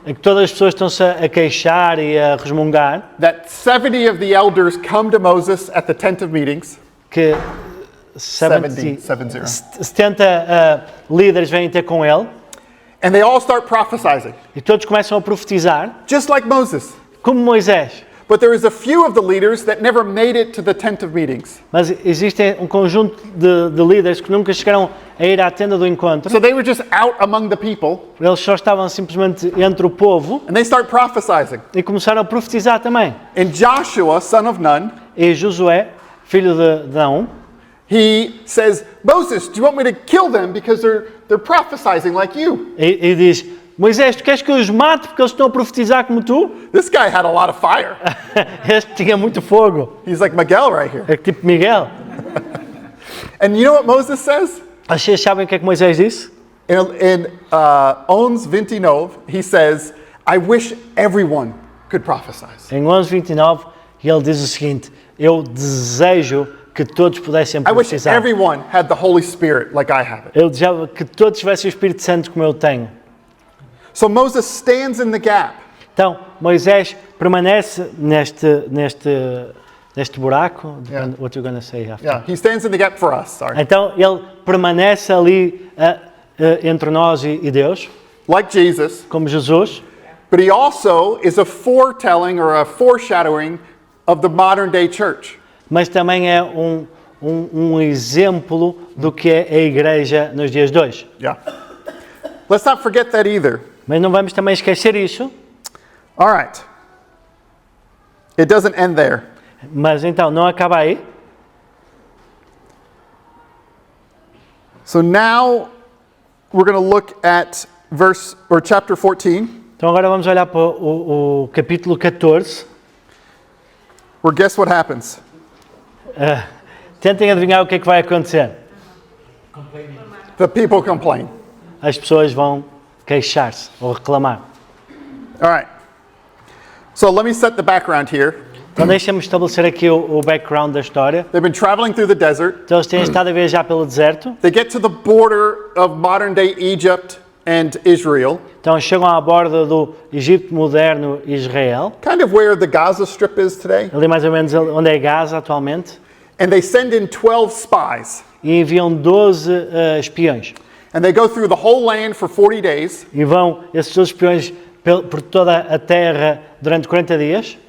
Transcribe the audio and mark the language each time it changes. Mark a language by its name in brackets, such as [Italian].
[Portuguese] em que todas as pessoas estão-se a queixar e a resmungar, [English] that 70 of the elders come to Moses at the tent of meetings. [Portuguese] que 70. 70 líderes vêm ter com ele, [English] And they all start prophesying, [Portuguese] e todos começam a profetizar, [English] just like Moses. [Portuguese] como Moisés. [English] But there is a few of the leaders that never made it to the tent of meetings. [Portuguese] Mas existe um conjunto de líderes que nunca chegaram a ir à tenda do encontro. [English] So they were just out among the people, [Portuguese] Eles só estavam simplesmente entre o povo [English] and they start prophesying. [Portuguese] e começaram a profetizar também. [English] And Joshua, son of Nun, [Portuguese] E Josué, filho de Naum, [English] he says, Moses, do you want me to kill them because they're prophesying like you? [Portuguese] e diz: Moisés, tu queres que eu os mate porque eles estão a profetizar como tu? [English] This guy had a lot of fire. [Portuguese] Este tinha muito fogo. [English] He's like Miguel right here. [Portuguese] É tipo Miguel. [English] And you know what Moses says? [Portuguese] Vocês sabem o que é que Moisés disse? [English] In Ons 29, he says, I wish everyone could prophesy. [Portuguese] Em 11:29, ele diz o seguinte: eu desejo que todos pudessem [English] I wish [Portuguese] profetizar. [English] everyone had the Holy Spirit like I have it. [Portuguese] Eu desejava que todos tivessem o Espírito Santo como eu tenho. [English] So Moses stands in the gap. [Portuguese] Então, Moisés permanece neste buraco. [English] Yeah. What you're going to say after. Yeah, he stands in the gap for us, sorry. [Portuguese] Então, ele permanece ali entre nós e Deus, [English] Like Jesus, [Portuguese] como Jesus, [English] but he also is a foretelling or a foreshadowing of the modern day church. [Portuguese] mas também é um exemplo do que é a igreja nos dias de hoje. [English] Yeah. Let's not forget that either. [Portuguese] Mas não vamos também esquecer isso. [English] All right. It doesn't end there. [Portuguese] Mas então, não acaba aí. [English] So now we're going to look at chapter 14, [Portuguese] Então agora vamos olhar para o capítulo 14. [English] where guess what happens? [Portuguese] Tentem adivinhar o que é que vai acontecer. [English] Complaining. The people complain. [Portuguese] As pessoas vão queixar-se ou reclamar. [English] All right. So let me set the background here. [Portuguese] Então deixa-me estabelecer aqui o background da história. [English] They've been traveling through the desert. [Portuguese] Então eles têm estado a viajar pelo deserto. [English] They get to the border of modern day Egypt and Israel, [Portuguese] Então chegam à borda do Egito moderno e Israel. [English] kind of where the Gaza Strip is today. [Portuguese] Ali mais ou menos onde é Gaza atualmente. [English] And they send in 12 spies. [Portuguese] E enviam 12 espiões. [English] And they go through the whole land for 40 days. [Portuguese] E vão esses 12 espiões por toda a terra durante 40 dias.